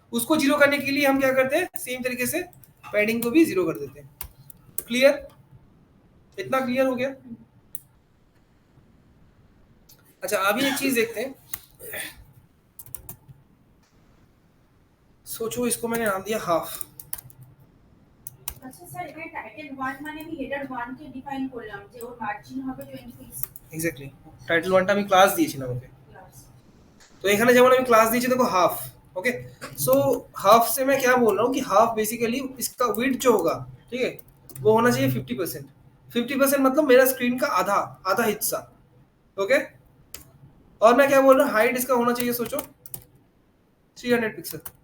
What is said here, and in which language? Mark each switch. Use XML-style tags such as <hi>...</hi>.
<hi>उसको जीरो करने के लिए हम क्या करते हैं, सेम तरीके से पैडिंग को भी जीरो कर देते हैं। क्लियर, इतना क्लियर हो गया। अच्छा अभी एक चीज देखते हैं, सोचो इसको मैंने नाम दिया हाफ,</hi> <bn>আচ্ছা স্যার এখানে টাইটেল 1 মানে আমি হেডার 1 কে ডিফাইন করলাম যে ওর মার্জিন হবে 20 পিক্সেল এক্স্যাক্টলি টাইটেল 1টা আমি ক্লাস দিয়েছিলাম ওকে। ক্লাস। तो এখানে যেমন আমি ক্লাস দিয়েছি</bn> <hi>देखो हाफ, ओके। सो हाफ से मैं क्या बोल रहा हूँ कि हाफ बेसिकली इसका विड्थ जो होगा, ठीक है, वो होना चाहिए 50%। 50% मतलब मेरा स्क्रीन का आधा आधा हिस्सा, ओके। और मैं क्या बोल रहा हूँ, हाइट इसका होना चाहिए, सोचो 300 पिक्सल।</hi>